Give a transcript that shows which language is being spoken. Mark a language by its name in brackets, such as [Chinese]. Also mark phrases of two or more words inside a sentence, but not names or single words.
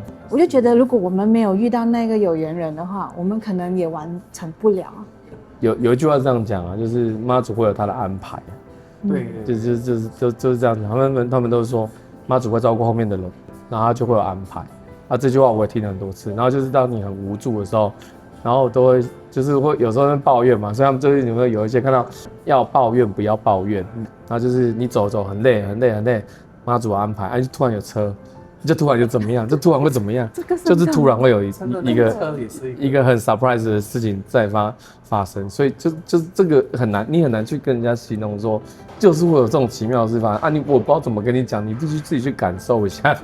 [Chinese] 我就覺得，如果我們沒有遇到那個有緣人的話，我們可能也完成不了。有一句話這樣講啊，就是媽祖會有他的安排。對，就是這樣講。他們都說媽祖會照顧後面的人，然後他就會有安排。這句話我也聽了很多次。然後就是當你很無助的時候。然後都會就是會有時候在抱怨嘛，所以他們最近有沒有一些看到要抱怨不要抱怨，然後就是你走很累，媽祖安排，就突然有車，就突然就怎麼樣，就突然會怎麼樣，就是突然會有一個很 surprise 的事情在發生，所以就這個很難，你很難去跟人家形容說，就是會有這種奇妙的事發生我不知道怎麼跟你講，你必須自己去感受一下。